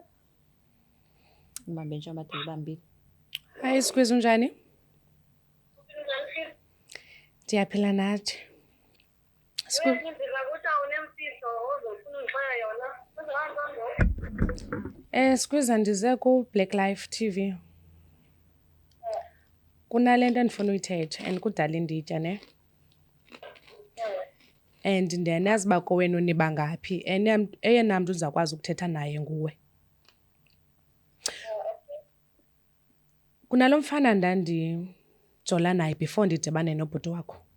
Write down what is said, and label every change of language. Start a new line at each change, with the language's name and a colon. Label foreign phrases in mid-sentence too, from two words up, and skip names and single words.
Zulu: Ngibambe nje amade ngibambile. Hi Squeezer, unjani? Ungamfihlo.
Xhosa: Ndiyaphila nathi.
Zulu: Ngizizwa ukuthi awunemfihlo ozofuna ungixelela yona.
Xhosa: Squeezer, ndize ku-Black Life TV. Kunalento endifuna uyithetha and kudala inditya ne. And ndiyayazi uba kowenu niba ngaphi and eyena mntu ndizawukwazi ukuthetha naye nguwe. Kunalo mfana ndandijola naye before ndidibane nobhuti wakho.